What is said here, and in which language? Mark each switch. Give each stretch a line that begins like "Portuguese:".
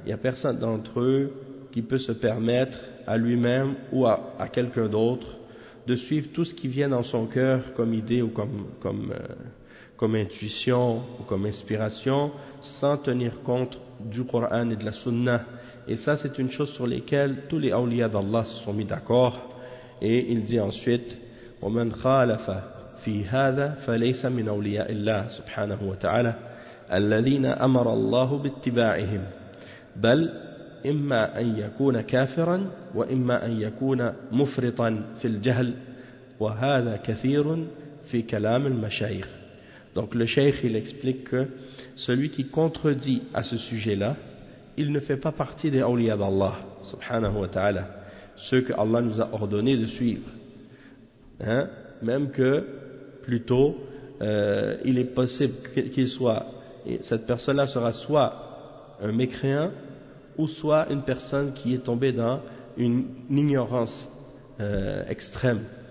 French: Il n'y a personne d'entre eux qui peut se permettre à lui-même ou à quelqu'un d'autre de suivre tout ce qui vient dans son cœur comme idée ou comme intuition ou comme inspiration sans tenir compte du Coran et de la Sunna. Et ça, c'est une chose sur laquelle tous les awliya d'Allah se sont mis d'accord. Et il dit ensuite
Arabic: « وَمَنْ خَالَفَ فِي هَذَا فَلَيْسَ مِنْ أَوْلِيَاءِ اللَّهِ سُبْحَانَهُ وَتَعَالَى الَّذِينَ أَمَرَ اللَّهُ بِاتِّبَاعِهِمْ بَلْ إِمَّا أَنْ يَكُونَ كَافِرًا وَإِمَّا أَنْ يَكُونَ مُفْرِطًا فِي الْجَهْلِ وَهَذَا كَثِيرٌ فِي كَلَامِ الْمَشَيْخِ.
French: Donc le cheikh, il explique que celui qui contredit à ce sujet-là, il ne fait pas partie des awliya d'Allah, subhanahu wa ta'ala, ceux que Allah nous a ordonné de suivre. Hein? Même que, plutôt, il est possible qu'il soit, cette personne-là sera soit un mécréant, ou soit une personne qui est tombée dans une ignorance extrême.